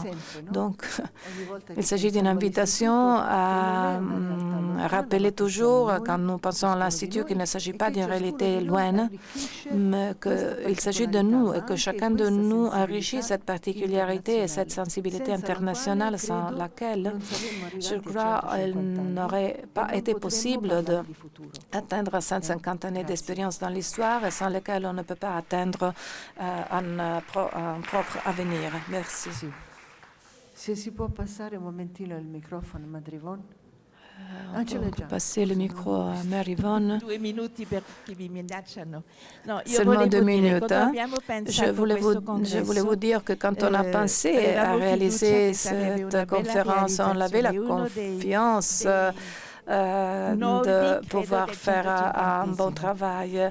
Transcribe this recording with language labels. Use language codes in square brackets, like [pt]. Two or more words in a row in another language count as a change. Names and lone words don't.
[fr] Donc, il s'agit d'une invitation à rappeler toujours, quand nous pensons à l'Institut, qu'il ne s'agit pas d'une réalité lointaine, mais qu'il s'agit de nous et que chacun de nous enrichit cette particularité et cette sensibilité internationale sans laquelle, je crois, il n'aurait pas été possible d'atteindre 150 années d'expérience dans l'histoire et sans lesquelles on ne peut pas atteindre un propre avenir. Merci. [it] Se si può passare un momentino il microfono, Madre Yvonne. [fr] On peut passer le micro à Mère Yvonne. Seulement 2 minutes. Je voulais vous dire que quand on a pensé à réaliser cette conférence, on avait la confiance de pouvoir faire un bon travail.